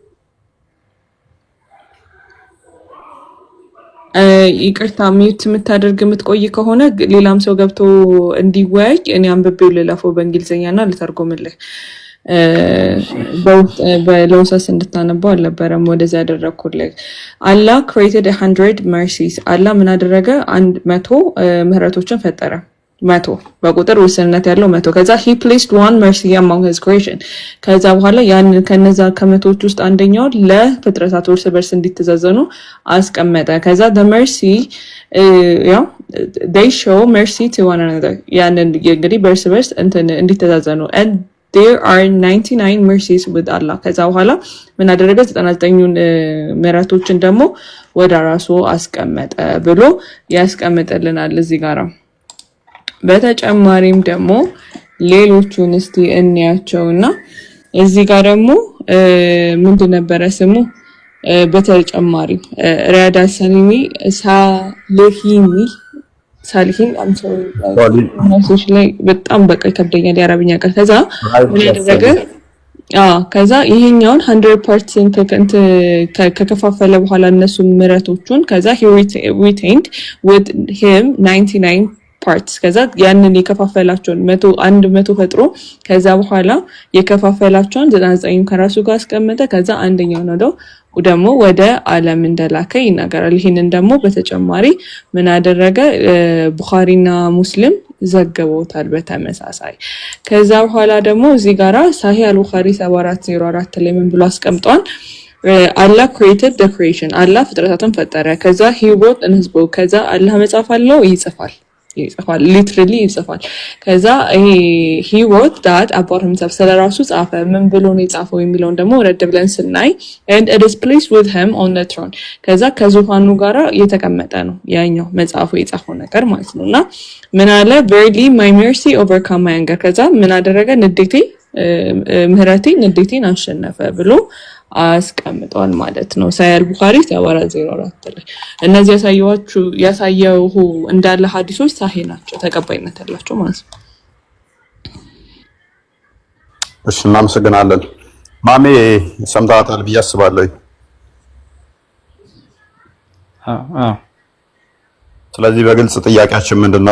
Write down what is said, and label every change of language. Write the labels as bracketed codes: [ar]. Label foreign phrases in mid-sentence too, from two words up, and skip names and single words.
[am] ይቅርታ ሚዩት የምታደርግ የምትቆይ ከሆነ ሌላም ሰው ገብቶ እንዲወያይ እኔ አንብቤው ልለፈው በእንግሊዝኛና ልተርጎምልህ። በለውሳስ እንድታነባው አልነበረም ወደዛ ያደረኩልህ። አላህ [en] created 100 mercies። [am] አላህ ምን አደረገ? 100 ምህረቶችን ፈጠረ። 100 በቁጥር ውስንነት ያለው 100። ከዛ [en] he placed one mercy among his creation። [am] ከዛ በኋላ ያን ከነዛ ከመቶዎች ውስጥ አንደኛው ለፍጥረታት እርስ በርስ እንዲተዛዘኑ አስቀመጠ። ከዛ [en] the mercy [am] ያው [en] they show mercy to one another። [am] ያንን እንግዲህ በርስ በርስ እንዲተዛዘኑ [en] and there are 99 mercies with Allah። [am] ከዛ በኋላ ምን አደረገ? 99ን ምህረቶችን ደግሞ ወደ ራሱ አስቀመጠ ብሎ ያስቀምጥልናል እዚህ ጋር። በተጨማሪም ደግሞ ሌሎቹን እስቲ እንያቸውና እዚህ ጋር ደግሞ ምንድን ነበረ ስሙ? በተጨማሪ ሪያዳ ሳሊሂን አምሶች ላይ በጣም በቃ ይከብደኛል የአረብኛ ቃል። ከዛ ምን ያደረገ? ከዛ ይሄኛውን 100% ከከፋፈለ በኋላ እነሱ ምህረቶቹን ከዛ [en] he retained with him 99 parts። [am] ከዛ ያንን የከፋፈላቸውን 100 ፈጥሮ ከዛ በኋላ የከፋፈላቸውን 99 ከራሱ ጋር አስቀመጠ። ከዛ አንደኛው ነው ደግሞ ወደ ዓለም እንደላከ ይናገራል። ይሄንን ደግሞ በተጨማሪ ምን አደረገ? ቡኻሪና ሙስሊም ዘግበውታል በተመሳሳይ። ከዛ በኋላ ደግሞ እዚህ ጋራ ሳሂህ አል-ቡኻሪ 7404 ላይ ምን ብሎ አስቀምጧል? [en] Allah created the creation። [am] አላህ ፍጥረታትን ፈጠረ። ከዛ [en] he wrote in his book። [am] ከዛ አላህ መጽሐፍ አለው ይጽፋል ሊትራሊ ይጽፋል። ከዛ [en] he wrote that about himself [am] ስለራሱ ጻፈ። ምን ብሎ ነው የጻፈው የሚለውን ደግሞ ረድ ብለን ስናይ [en] and it is placed with him on the throne። [am] ከዛ ከዙፋኑ ጋራ የተቀመጠ ነው ያኛው መጽሐፉ የጻፈው ነገር ማለት ነውና ምን አለ? [en] verily my mercy overcome my anger። [am] ከዛ ምን አደረገ? ምህረቴ ንዴቴን አሸነፈ ብሎ አስቀምጧል ማለት ነው። ሳሂህ አል-ቡኻሪ 7404 ላይ እነዚህ ያሳየው እንዳለ ሐዲሶች ሳሂህ ናቸው፣ ተቀባይነት ያላቸው ማለት ነው። እሺ እናመሰግናለን። ማሜ ሰምታታል ብዬ አስባለሁ። ስለዚህ በግልጽ ጥያቄያችን ምንድነው?